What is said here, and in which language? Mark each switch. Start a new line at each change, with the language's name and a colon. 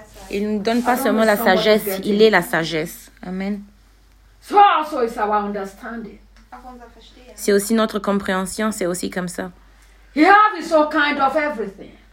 French: Il ne donne pas seulement la sagesse, il est la sagesse.
English: Amen. So also is our understanding.
French: C'est aussi notre compréhension, c'est aussi comme ça.
English: He has his own kind of everything.